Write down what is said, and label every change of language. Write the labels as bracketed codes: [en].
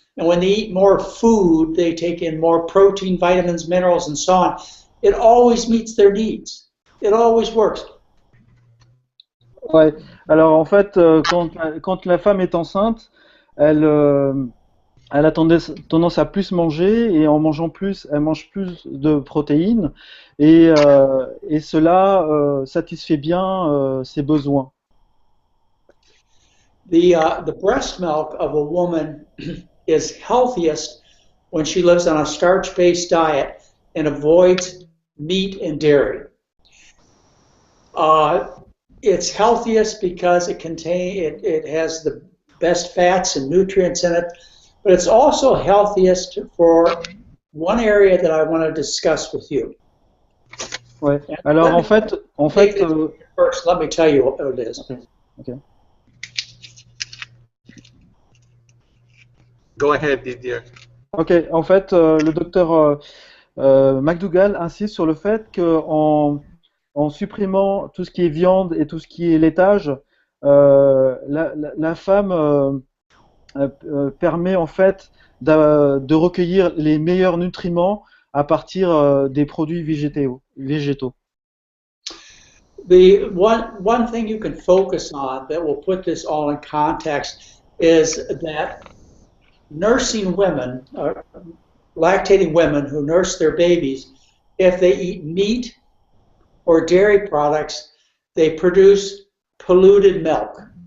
[en] And when they eat more food, they take in more protein, vitamins, minerals, and so on. It always meets their needs. It always works. [fr] Ouais. Alors en fait, quand la femme est enceinte, elle, elle a tendance à plus manger et en mangeant plus, elle mange plus de protéines et cela satisfait bien ses besoins. [en] The breast milk of a woman is healthiest when she lives on a starch-based diet and avoids meat and dairy. It's healthiest because it has the best fats and nutrients in it, but it's also healthiest for one area that I want to discuss with you. [fr] Ouais. Alors en fait, [en] first, let me tell you what it is. Okay. Go ahead, Didier. [fr] Ok, en fait, le docteur McDougall insiste sur le fait que en supprimant tout ce qui est viande et tout ce qui est laitage, la femme permet en fait de recueillir les meilleurs nutriments à partir des produits végétaux. [en] The one thing you can focus on that will put this all in context is that nursing women, lactating women who nurse their babies, if they eat meat or dairy products, they produce polluted milk.